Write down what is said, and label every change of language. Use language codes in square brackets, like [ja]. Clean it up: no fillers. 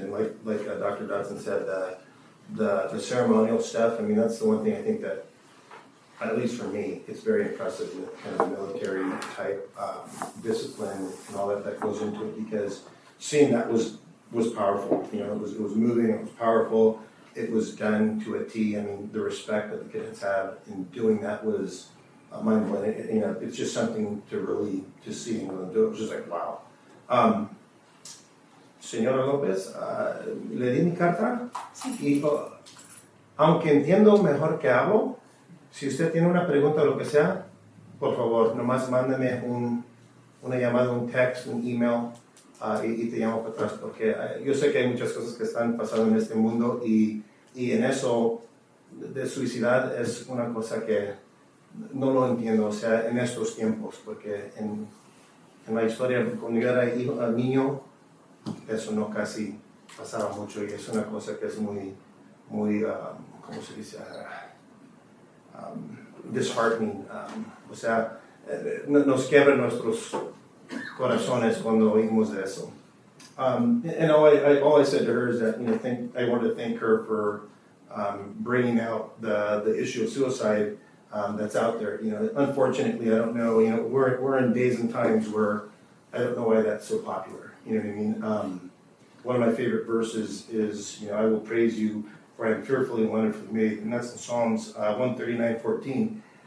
[en] And like Dr. Dodson said, the ceremonial stuff, I mean, that's the one thing I think that, at least for me, it's very impressive, the kind of military type discipline and all that goes into it, because seeing that was powerful. It was moving, it was powerful, it was done to a T. I mean, the respect that the kids have in doing that was mind-blowing. It's just something to really see and do. It was just like, wow. [es] Señora López, le di mi carta y aunque entiendo mejor que hablo, si usted tiene una pregunta o lo que sea, por favor, nomás mándame una llamada, un text, un email y te llamo para atrás, porque yo sé que hay muchas cosas que están pasando en este mundo y en eso de suicidar es una cosa que no lo entiendo, o sea, en estos tiempos, porque en la historia, cuando yo era niño, eso no casi pasaba mucho, y es una cosa que es muy, ¿cómo se dice? Disheartening, o sea, nos quiebra nuestros corazones cuando oímos de eso. [en] And all I said to her is that I wanted to thank her for bringing out the issue of suicide that's out there. Unfortunately, I don't know. We're in days and times where I don't know why that's so popular. You know what I mean? One of my favorite verses is, I will praise you, for I am fearfully and wonderfully made, and that's in Psalms 139:14.